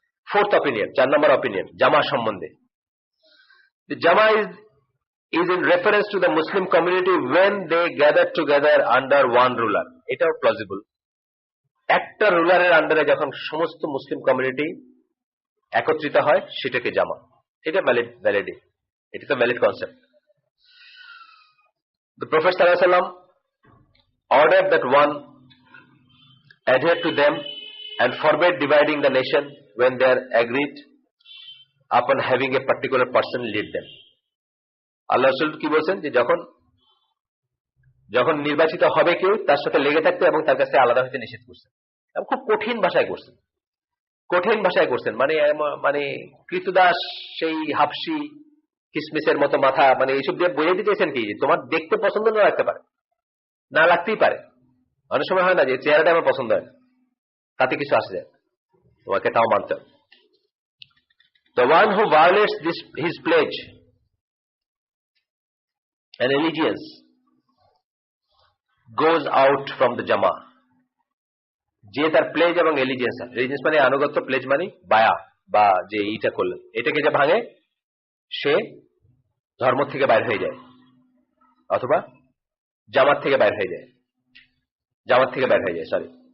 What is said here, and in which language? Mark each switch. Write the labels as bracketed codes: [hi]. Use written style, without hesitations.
[bn] Fourth opinion, 4 নম্বর opinion জামা সম্বন্ধে। [en] জামা is in reference to the Muslim community when they gather together under one ruler. [bn] এটাও plausible. একটা রুলারের আন্ডারে যখন সমস্ত মুসলিম কমিউনিটি একত্রিত হয় সেটাকে জামা, এটা ভ্যালিড, এটা তো valid concept. [en] The Prophet sallallahu alaihi wasallam ordered that one adhere to them and forbade dividing the nation when they are agreed upon having a particular person lead them. [bn] আল্লাহ রাসূল কি বলছেন, যে যখন নির্বাচিত হবে কেউ তার সাথে লেগে থাকতে এবং তার কাছে আলাদা হইতে নিষেধ করছেন। খুব কঠিন ভাষায় করছেন, মানে কৃতদাস সেই হাফসি কিসমিসের মতো মাথা, মানে এইসব দিয়ে বোঝাতে চাইছেন কি, তোমার দেখতে পছন্দ না লাগতে পারে, না লাগতেই পারে, অনেক সময় হয় না যে চেহারাটা আমার পছন্দ হয় না, তাতে কিছু আসে যায়, তোমাকে তাও মানতে হবে। [en] The one who violates his pledge and allegiance goes out from the Jama. [bn] যে তার প্লেজ এবং এলিজেন্স মানে আনুগত্য, প্লেজ মানে বায়া বা যে এইটা করলেন, এটাকে যে ভাঙে সে ধর্ম থেকে বাইর হয়ে যায়, অথবা জামাত থেকে বাইর হয়ে যায়, সরি।